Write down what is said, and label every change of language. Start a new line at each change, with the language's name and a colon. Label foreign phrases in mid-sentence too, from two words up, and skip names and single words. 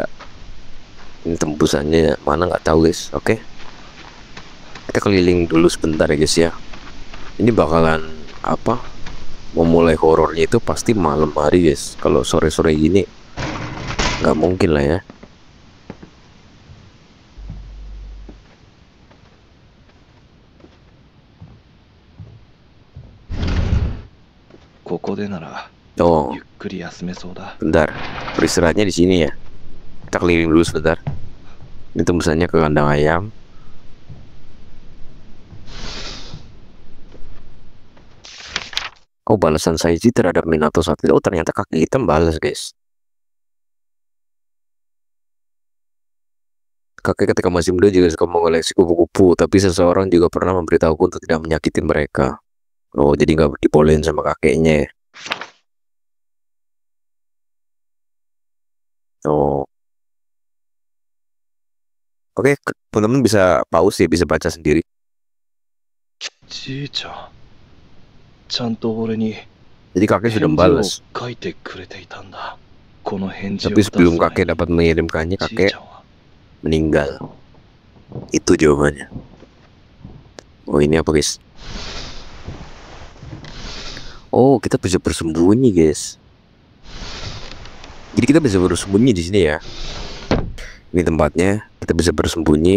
Indonesian: Ini tembusannya mana nggak tahu guys. Oke, kita keliling dulu sebentar ya guys ya. Ini bakalan apa? Memulai horornya itu pasti malam hari guys. Kalau sore-sore gini nggak mungkin lah ya. Oh,
Japanese: ゆっくり休めそうだ。
Indonesian: bentar, beristirahatnya di sini ya. Kita keliling dulu sebentar. Ini tembusannya ke kandang ayam. Oh, balasan Saiji terhadap Minato saat itu. Oh, ternyata kaki hitam balas guys. Kakek ketika masih muda juga suka mengoleksi kupu-kupu, tapi seseorang juga pernah memberitahuku untuk tidak menyakiti mereka. Oh, jadi nggak dibolehin sama kakeknya ya. Oh, oke, teman-teman bisa pause ya, bisa baca sendiri.
Japanese: じいちゃん、ちゃんと俺に
Indonesian: Jadi kakek sudah
Japanese: 返事を
Indonesian: membalas.
Japanese: 書いてくれていたんだ。この返事を
Indonesian: Tapi
Japanese: 出す
Indonesian: sebelum
Japanese: 前
Indonesian: kakek
Japanese: に
Indonesian: dapat mengirimkannya,
Japanese: じい
Indonesian: kakek
Japanese: ちゃんは
Indonesian: meninggal. Itu jawabannya. Oh, ini apa guys? Oh, kita bisa bersembunyi guys. Jadi kita bisa bersembunyi di sini ya. Ini tempatnya, kita bisa bersembunyi.